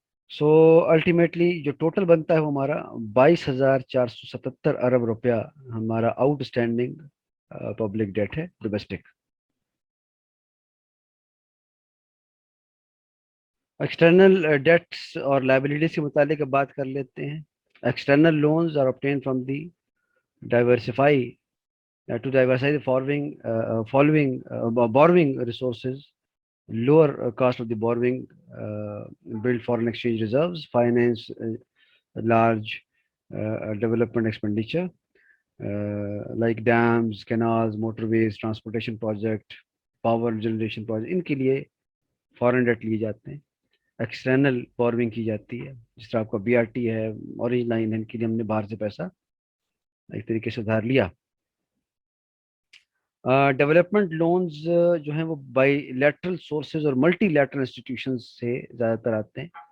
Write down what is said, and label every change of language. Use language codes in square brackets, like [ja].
[ur] So ultimately جو total بنتا ہے وہ ہمارا 22,477 ارب روپیہ ہمارا آؤٹ اسٹینڈنگ پبلک ڈیٹ ہے ڈومیسٹک. ایکسٹرنل ڈیٹس اور لائبلٹیز کے متعلق اب بات کر لیتے ہیں. [en] External loans are obtained from the diversify to diversify the following borrowing resources, lower cost of the borrowing, build foreign exchange reserves, finance large development expenditure like dams, canals, motorways, transportation project, power generation project. [ur] ان کے لیے فورن date لیے جاتے ہیں، external borrowing کی جاتی ہے. جس طرح آپ کا بی آر ٹی ہے، اورنج لائن ہے، ان کے لیے ہم نے باہر سے پیسہ ایک طریقے سے ادھار لیا. ڈیولپمنٹ لونز جو ہیں وہ بائی لیٹرل سورسز اور ملٹی لیٹرل انسٹیٹیوشنز سے زیادہ تر آتے ہیں.